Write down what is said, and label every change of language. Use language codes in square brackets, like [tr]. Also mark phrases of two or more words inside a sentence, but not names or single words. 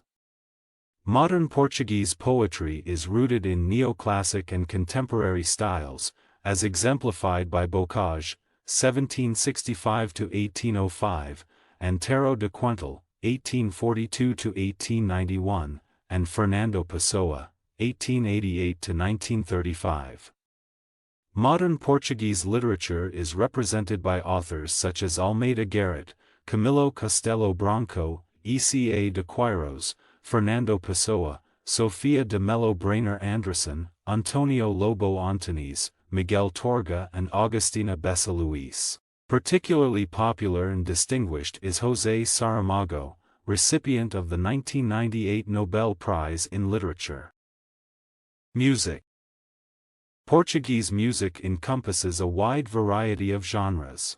[en] Modern Portuguese poetry is rooted in neoclassic and contemporary styles, as exemplified by Bocage, 1765–1805, and Antero de Quental, 1842–1891, and Fernando Pessoa, 1888–1935. Modern Portuguese literature is represented by authors such as Almeida Garrett, Camilo Castelo Branco, Eca de Queiroz, Fernando Pessoa, Sofia de Mello Brainer Andresen, Antonio Lobo Antunes, Miguel Torga and Agostina Bessa Luís. Particularly popular and distinguished is José Saramago, recipient of the 1998 Nobel Prize in Literature. Music. Portuguese music encompasses a wide variety of genres.